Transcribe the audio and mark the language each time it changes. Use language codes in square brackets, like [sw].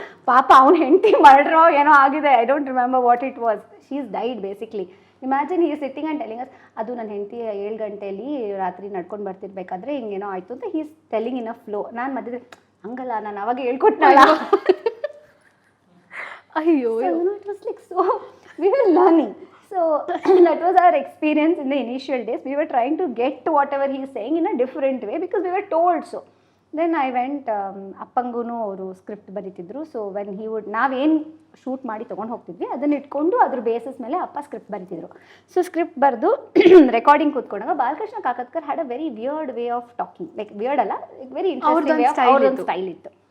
[kn] ಪಾಪ ಅವ್ನ ಹೆಂಡತಿ ಮರ್ಡ್ರೋ ಏನೋ ಆಗಿದೆ, [en] I don't remember what it was, she is died basically. Imagine he is sitting and telling us, [kn] ಅದು ನನ್ನ ಹೆಂಡತಿ 7 ಗಂಟೆಯಲ್ಲಿ ರಾತ್ರಿ ನಡ್ಕೊಂಡು ಬರ್ತಿರ್ಬೇಕಾದ್ರೆ ಹಿಂಗೇನೋ ಆಯಿತು ಅಂತ [en] He is telling in a flow. [kn] ನಾನು ಮಧ್ಯೆ ಹಂಗಲ್ಲ, ನಾನು ಅವಾಗ ಹೇಳ್ಕೊಟ್ನಲ್ಲ, ಅಯ್ಯೋ, [en] It was like, so we were learning. So that was our experience in the initial days. We were trying to get whatever he is saying in a different way because we were told so. Then I went, [kn] ಅಪ್ಪಂಗೂ ಅವರು script ಬರೀತಿದ್ರು. [en] so when he would, [kn] ನಾವೇನು shoot ಮಾಡಿ ತೊಗೊಂಡು ಹೋಗ್ತಿದ್ವಿ ಅದನ್ನು ಇಟ್ಕೊಂಡು ಅದ್ರ basis ಮೇಲೆ ಅಪ್ಪ ಸ್ಕ್ರಿಪ್ಟ್ ಬರೀತಿದ್ರು. ಸೊ ಸ್ಕ್ರಿಪ್ಟ್ ಬರೆದು recording ಕೂತ್ಕೊಂಡಾಗ [en] Balakrishna Kakatkar had a very weird way of talking, like weird ಅಲ್ಲ, like very interesting [kn] ಅವ್ರದ್ದು ಸ್ಟೈಲ್ ಇತ್ತು.